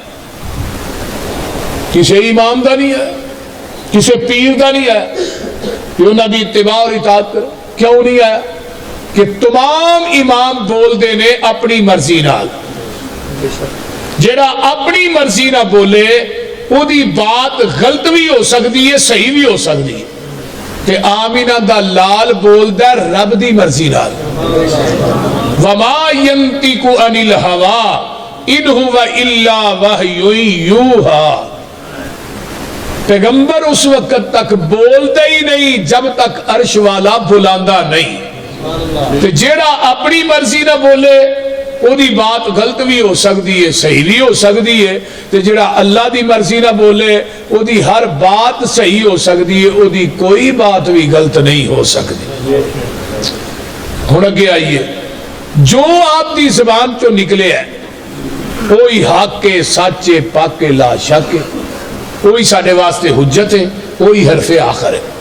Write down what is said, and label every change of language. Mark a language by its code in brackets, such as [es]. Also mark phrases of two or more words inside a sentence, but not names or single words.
[pa] کسی امام دا نہیں ہے کسی پیر دا نہیں ہے کہ انہاں دی اتباع اور اطاعت کرو. کیوں نہیں ہے؟ کہ تمام امام بول دے نے اپنی مرضی نال جڑا اپنی مرضی نہ بولے وہ دی بات غلط بھی ہو سکتی ہے صحیح بھی ہو سکتی ہے. تے آمینہ دا لال بولدا ہے رب دی مرضی نال [ar] وما ينطق عن الهوى ان هو الا وحی یوحی [ur] پیغمبر اس وقت تک بولتا ہی [pa] نہیں جب تک عرش والا بلاندا نہیں تے جیڑا اپنی مرضی نہ بولے او دی بات غلط بھی ہو سکتی ہے صحیح بھی ہو سکتی ہے تے جڑا اللہ دی مرضی نہ بولے او دی ہر بات صحیح ہو سکتی ہے او دی کوئی بات بھی غلط نہیں ہو سکتی ہن اگے آئیے جو آپ دی زبان چوں نکلے ہے کوئی حق کے سچے پاک کے لا شک ہے کوئی ساڈے واسطے حجت ہے کوئی حرف آخر ہے